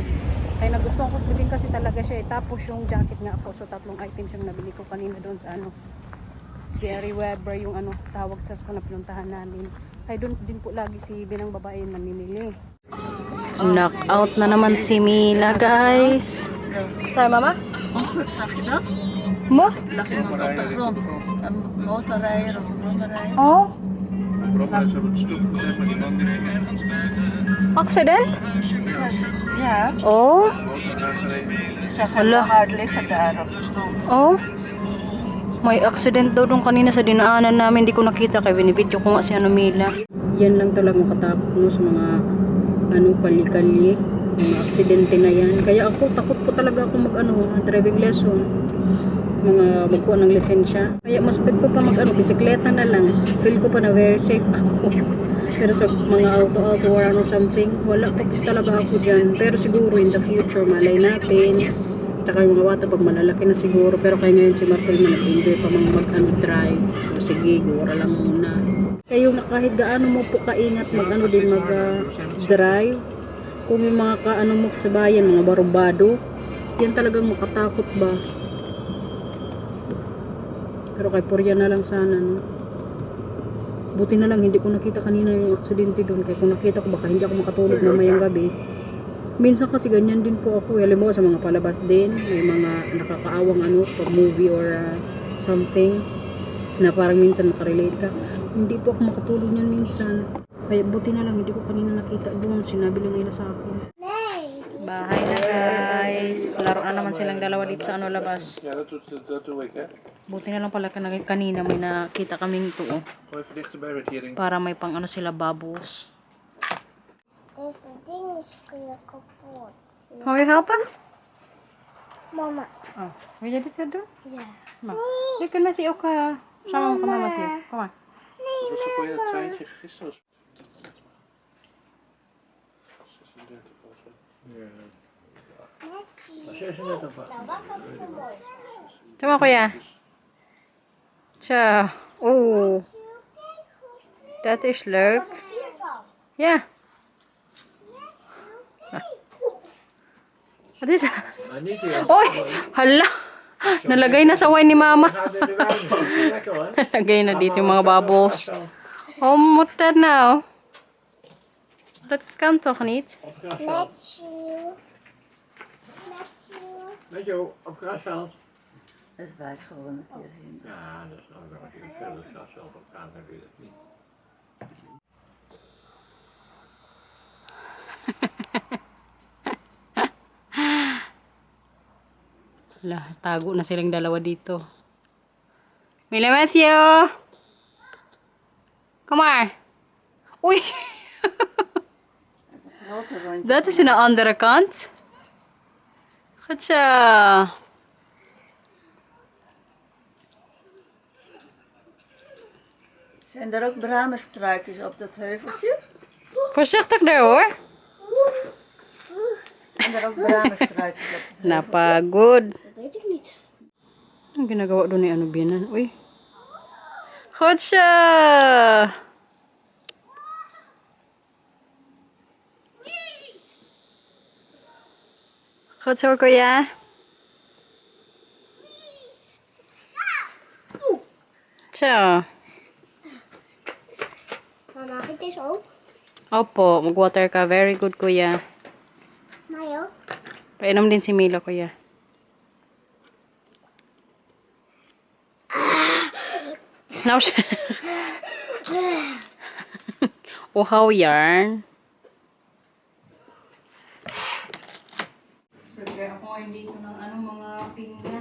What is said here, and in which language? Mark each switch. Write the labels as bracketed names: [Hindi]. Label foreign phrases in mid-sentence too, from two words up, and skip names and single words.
[Filipino] Kaya nagustuhan ko din kasi talaga siya. Tapos yung jacket nga ako. So 3 items yung nabili ko kanina doon sa Jerry Weber yung tawag sa school na pinuntahan namin. Kaya doon din po lagi si Binang babae namimili. [English] Knock out [Filipino] na naman si Mila guys. [English] Sorry mama? [Dutch] Oh, zag je dat? Mo? Lag iemand op de grond. Een motorrijder of een brommerrijder. Oh? Een brommer is op het stoep gezet, maar die man niet. Accident? Ja, Oh? Motor aangereden. ik zag hem hard liggen daar op de stoel. Oh? [Filipino] May accident daw doon kanina sa dinaanan namin. Hindi ko nakita kaya binibidyo ko nga si Mila. Yan lang talaga makatakot mo sa mga kali-kali. Mga aksidente na yan. Kaya ako, takot po talaga ako [English] driving lesson. [Filipino] Magkuha ng lisensya. Kaya mas bet ko pa bisikleta na lang. Feel ko pa na [English] very safe [Filipino] ako. Pero sa mga auto [English] or something, [Filipino] wala pa talaga ako dyan. Pero siguro [English] in the future, [Filipino] malay natin. Tsaka yung mga bata pag malalaki na siguro. Pero kaya ngayon si Marcel nag-enjoy pa mag-drive. So sige, gura lang muna. Kaya kahit gaano mo po kaingat mag-drive. Kung yung mga mo sa bayan, mga barubado, yan talagang makatakot ba. Pero kay Porya na lang sana, no? Buti na lang, hindi ko nakita kanina yung aksidente doon. Kaya kung nakita ko, baka hindi ako makatulog mamayang gabi. Minsan kasi ganyan din po ako. Alam mo, sa mga palabas din, may mga nakakaawang pag movie [English] or something, [Filipino] na parang minsan makarelate ka. Hindi po ako makatulog niyan minsan. Kaya buti na lang, hindi ko kanina nakita doon. Sinabi lang nila sa akin. Bahay na guys. Laro na naman silang dalawa dito sa labas. [Dutch] Ja, dat doe ik, hè. [Filipino] Buti na lang pala kanina may nakita kaming ito. [Dutch] Gooi even dichterbij met die ring. [Filipino] Para may pang sila bubbles. [Dutch] Deze ding is kapot. [English] Can we help her? [Dutch] Mama. Oh, wil je dit zo doen? Ja. Maar, je kunt met die ook samen gaan met die. Kom maar. Wat was ook alweer dat treintje gisteren? 36 volgens mij. Ja. 36 was. Nou, wat kan ik mooi? Kom maar, kuya. Zo. Oeh, dat is leuk. Dat is een vierkant. Ja. Wat is dat? Maar niet heel. [Filipino] Oy! Hala! Nalagay na sa wine ni mama. [Dutch] Gaat in de wijn. Lekker hoor. [Filipino] Nalagay na dito yung mga bubbles. [Dutch] Oh, moet dat nou? Dat kan toch niet? Op het grasveld. Met you. Met you. Met jou, op het grasveld. Het waait gewoon een keer heen. Ja, dat is nou wel als je veel het grasveld op gaat, dan weet je het niet. [Filipino] Hala, tago na silang dalawa dito. Mila Matthew! [Dutch] Kom maar. Oei! Grote rondje. Dat is aan de andere kant. Goed zo. Zijn er ook bramestruikjes op dat heuveltje? Voorzichtig daar hoor. Zijn er ook bramestruikjes op het heuveltje? [Filipino] Napagod. [Dutch] Dat weet ik niet. [Filipino] Ang ginagawa doon ni Bianan? Uy. [Dutch] Goed zo. Goed zo, kuya. Zo. Maar mag ik deze ook? [Filipino] Opo, mag-water ka. [English] Very good, kuya. [Dutch] Mij ook. [Filipino] Painom din si Mila, kuya. Nou, uhaw yarn. Prepare ako ngayon dito ng mga pinggan.